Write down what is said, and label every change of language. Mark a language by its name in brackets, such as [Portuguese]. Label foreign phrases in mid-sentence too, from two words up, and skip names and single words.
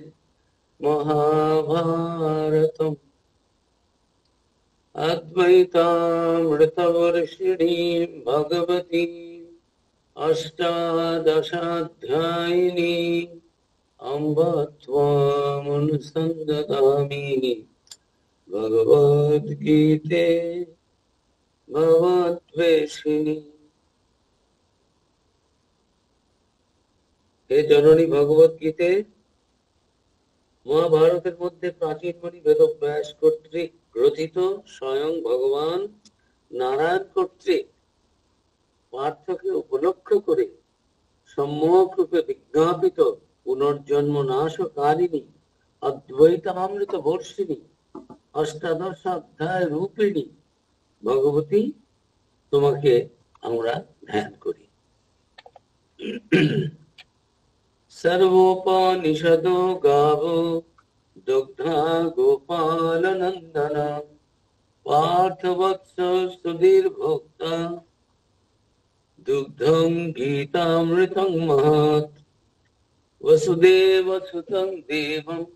[Sanskrit] महाभारतम् अद्वैतामृतवर्षिणीं भगवतीम् अष्टादशाध्यायिनी अम्ब त्वामनुसन्दधामि भगवद्गीते भगवद्वेषिणी। [Bangla] হে জননী ভগবদ্গীতে মহাভারতের মধ্যে প্রাচীন মুনি বেদব্যাস কর্তৃক গ্রথিত স্বয়ং ভগবান নারায়ণ কর্তৃক পার্থকে উপলক্ষ করে সম্যক রূপে বিজ্ঞাপিত পুনর্জন্ম নাশকারিণী অদ্বৈতামৃত বর্ষিণী অষ্টাদশ অধ্যায় রূপিণী ভগবতী তোমাকে আমরা ধ্যান করি। [Sanskrit] सर्वोपनिषदो गावो दुग्धा गोपाल नंदन पार्थवत्स सुधीर्भोक्ता दुग्धं गीतामृतं महत् वसुदेव सुतं देवं